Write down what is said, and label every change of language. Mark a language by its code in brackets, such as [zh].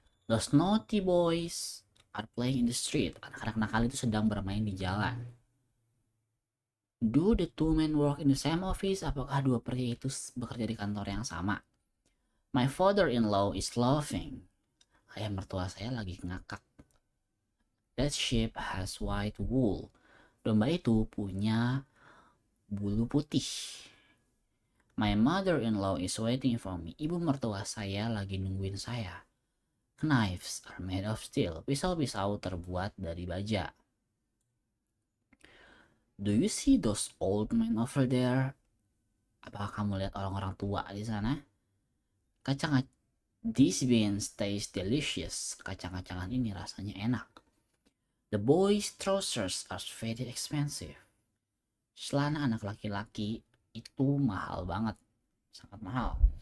[en] Those naughty boys are playing in the street. [id] Anak-anak nakal itu sedang bermain di jalan. [en] Do the two men work in the same office? [id] Apakah dua pria itu bekerja di kantor yang sama? [en] My father-in-law is laughing. [id] Ayah mertua saya lagi ngakak. [en] That sheep has white wool. [id] Domba itu punya bulu putih. [en] My mother-in-law is waiting for me. [id] Ibu mertua saya lagi nungguin saya. [en] Knives are made of steel. [id] Pisau-pisau terbuat dari baja. [en] Do you see those old men over there? [id] Apakah kamu lihat orang-orang tua di sana? [en] These beans taste delicious. [id] Kacang-kacangan ini rasanya enak. [en] The boys' trousers are very expensive. [id] Celana anak laki-laki itu mahal banget, sangat mahal.